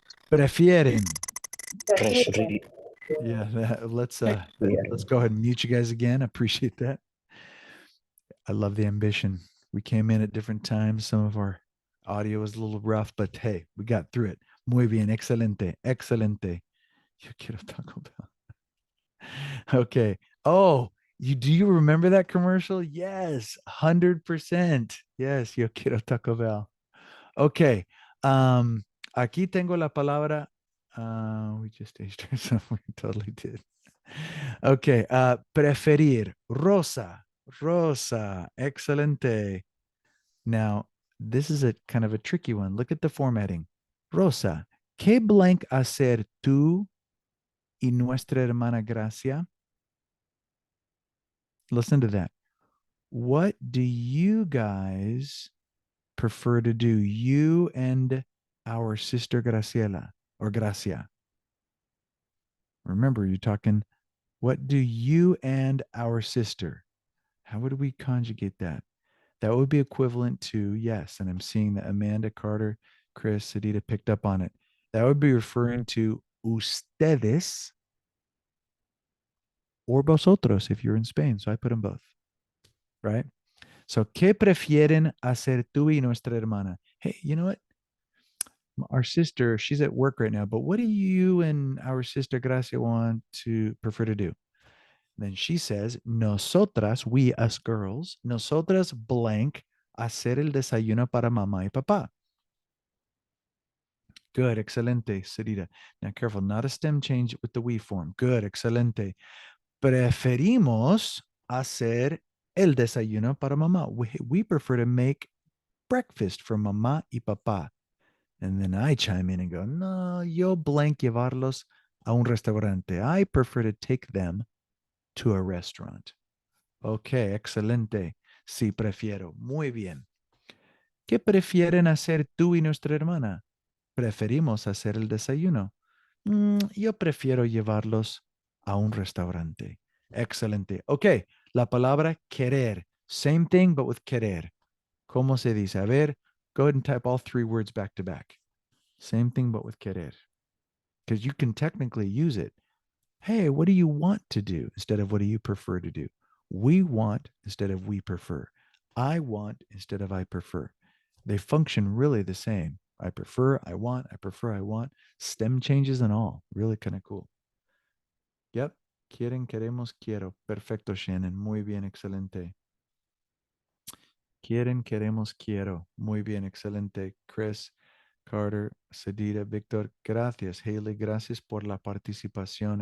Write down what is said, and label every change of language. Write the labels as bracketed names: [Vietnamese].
[Spanish] Prefieren. Preferí. [English] Yeah, let's go ahead and mute you guys again. I appreciate that. I love the ambition. We came in at different times. Some of our audio was a little rough, but hey, we got through it. [Spanish] Muy bien, excelente, excelente. Yo quiero Taco Bell. Okay. [English] Oh, do you remember that commercial? Yes, 100%. Yes, [Spanish] yo quiero Taco Bell. [English] Okay. [Spanish] Aquí tengo la palabra. [English] We just aged ourselves. We totally did. Okay. Preferir. Rosa. Rosa. [Spanish] Excelente. [English] Now, this is a kind of a tricky one. Look at the formatting. Rosa. [Spanish] ¿Qué blank hacer tú y nuestra hermana Gracia? [English] Listen to that. What do you guys prefer to do? You and our sister Graciela or Gracia. Remember, you're talking, what do you and our sister? How would we conjugate that? That would be equivalent to yes. And I'm seeing that Amanda, Carter, Chris, Sadita picked up on it. That would be referring to ustedes or vosotros if you're in Spain. So I put them both, right? [Spanish] So, ¿qué prefieren hacer tú y nuestra hermana? [English] Hey, you know what? Our sister, she's at work right now, but what do you and our sister Gracia want to prefer to do? Then she says, [Spanish] nosotras, [English] we, us girls, [Spanish] nosotras blank, hacer el desayuno para mamá y papá. [English] Good, excelente, Sarita. Now, careful, not a stem change with the we form. Good, excelente. [Spanish] Preferimos hacer el desayuno para mamá. [English] We prefer to make breakfast for [Spanish] mamá y papá. [English] And then I chime in and go, [Spanish] no, yo blank llevarlos a un restaurante. [English] I prefer to take them to a restaurant. [Spanish] Okay, excelente. Sí, prefiero. Muy bien. ¿Qué prefieren hacer tú y nuestra hermana? Preferimos hacer el desayuno. Yo prefiero llevarlos a un restaurante. Excelente. Okay, la palabra querer. [English] Same thing, but with querer. [Spanish] ¿Cómo se dice? A ver, [English] go ahead and type all three words back to back. Same thing, but with querer. Because you can technically use it. Hey, what do you want to do instead of what do you prefer to do? We want instead of we prefer. I want instead of I prefer. They function really the same. I prefer, I want, I prefer, I want. Stem changes and all. Really kind of cool. Yep. [Spanish] Quieren, queremos, quiero. Perfecto, Shannon. Muy bien, excelente. Quieren, queremos, quiero. Muy bien, excelente. Chris, Carter, Sedita, Víctor, gracias. Haley, gracias por la participación.